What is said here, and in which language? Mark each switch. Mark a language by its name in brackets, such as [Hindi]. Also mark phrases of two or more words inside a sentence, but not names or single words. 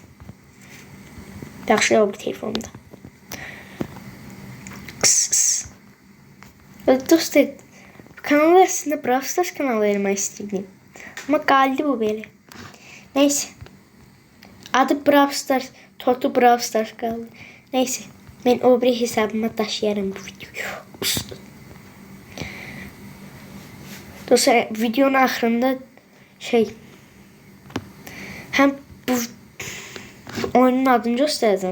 [Azerbaijani] Yaxşı o bir telefonumda. Dostlar, kanalı aslında Brawl Stars kanalı vermək istəyirdim. Amma qaldı bu belə. Neyse. Adı Brawl Stars, Totu Brawl Stars qaldı. Neyse. [Turkish] Ben o bir hesabıma daşıyarım bu videoyu. Dostlar, videonun axırında hem bu oyunun adını göstereceğim.